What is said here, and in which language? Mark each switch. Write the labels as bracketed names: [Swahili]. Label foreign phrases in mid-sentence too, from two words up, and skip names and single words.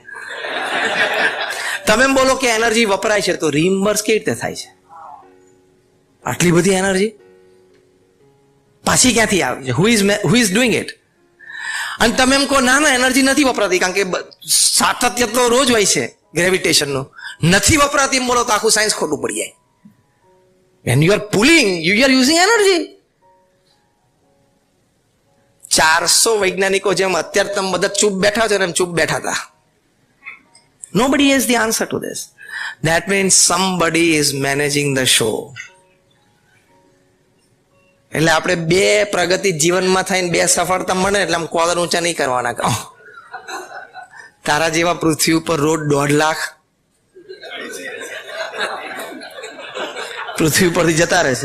[Gujarati] તમે એમ બોલો કે એનર્જી વપરાય છે તો રિમ્બર્સ કેવી રીતે થાય છે? આટલી બધી એનર્જી પાછી ક્યાંથી આવે છે? [English] who is doing it? [Gujarati] અને તમે એમ કહો ના એનર્જી નથી વપરાતી કારણ કે સાતત્ય તો રોજ હોય છે ગ્રેવિટેશનનું, નથી વપરાતી બોલો તો આખું સાયન્સ ખોટું પડી જાય. [English] When you are pulling, you are using energy. [Gujarati] 400 વૈજ્ઞાનિકો જેમ અત્યારે તમે બધા ચૂપ બેઠા છો ને એમ ચૂપ બેઠા હતા. [English] Nobody has the answer to this. That means somebody is managing the show. [Gujarati] એટલે આપણે 2 પ્રગતિ જીવનમાં થઈને 2 સફળતા મળે એટલે આમ કોલર ઊંચા નહીં કરવાના. કહો તારા જેવા પૃથ્વી ઉપર રોજ 1.5 લાખ પૃથ્વી પરથી જતા રહેશે.